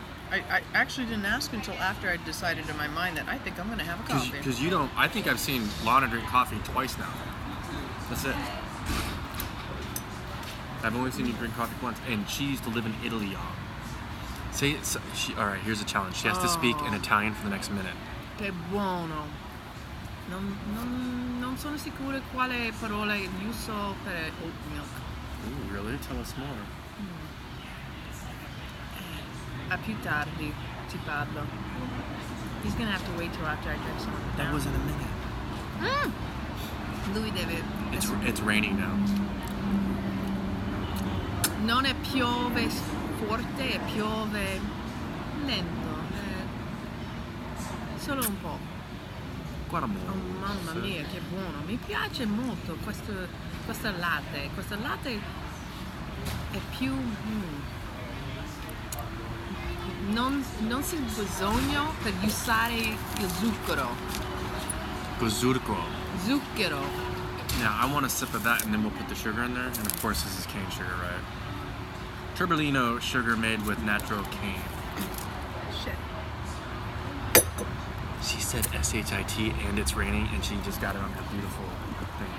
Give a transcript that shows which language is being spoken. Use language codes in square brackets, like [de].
[en] I actually didn't ask until after I decided in my mind that I think I'm going to have a coffee. Because you don't, I think I've seen Lana drink coffee twice now. That's it. I've only seen you drink coffee once, and she used to live in Italy, y'all. All right, here's a challenge. She has to speak in Italian for the next minute. [it] Che buono. Non sono sicura quale parola uso per [en] oat milk. Ooh, really? Tell us more. [it] A più tardi ti parlo. [en] He's gonna have to wait till after I drink some of it. That wasn't a minute. [it] Lui deve. [en] It's raining now. [it] Non è piove forte, è piove lento. Solo un po'. Guarda mo. Oh, mamma mia, che buono. Mi piace molto questo latte. Questo latte è più... Non si ha bisogno per usare il zucchero. Zucchero. [en] Now, I want a sip of that, and then we'll put the sugar in there. And of course, this is cane sugar, right? Turbolino sugar made with natural cane. Shit. She said S-H-I-T, and it's raining, and she just got it on her beautiful thing.